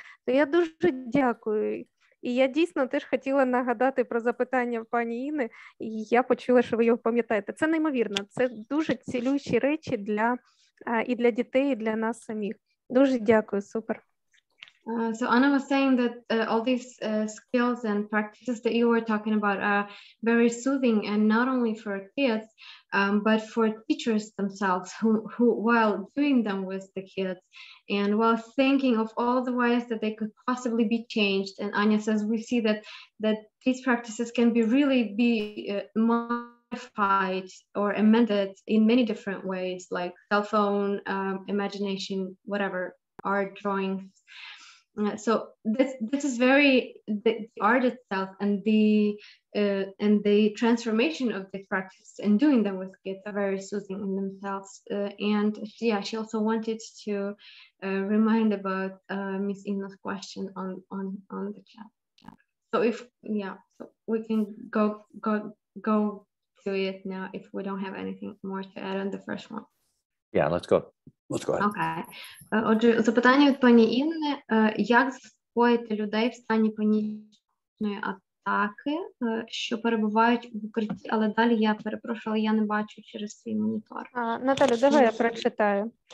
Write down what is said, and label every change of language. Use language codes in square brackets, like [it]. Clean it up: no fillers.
[uk] То я дуже дякую. І я дійсно теж хотіла нагадати про запитання пані Інни, і я почула, що ви його пам'ятаєте. Це неймовірно, це дуже цілющі речі і для дітей, і для нас самих. Дуже дякую, супер. [en] So Anna was saying that all these skills and practices that you were talking about are very soothing, and not only for kids, but for teachers themselves who while doing them with the kids and while thinking of all the ways that they could possibly be changed. And Anya says we see that these practices can be modified or amended in many different ways, like cell phone, imagination, whatever, art, drawings. So this is the art itself and the transformation of the practice and doing them with kids are very soothing in themselves. And she also wanted to remind about Miss Inna's question on the chat. So so we can go to it now if we don't have anything more to add on the first one. Yeah, let's go. Let's go ahead. Okay. [uk] Отже, запитання від пані Інни. Як заспокоїти людей в стані панічної атаки, що перебувають в укритті, але далі я перепрошую, я не бачу через свій монітор. Наталю, давай я прочитаю.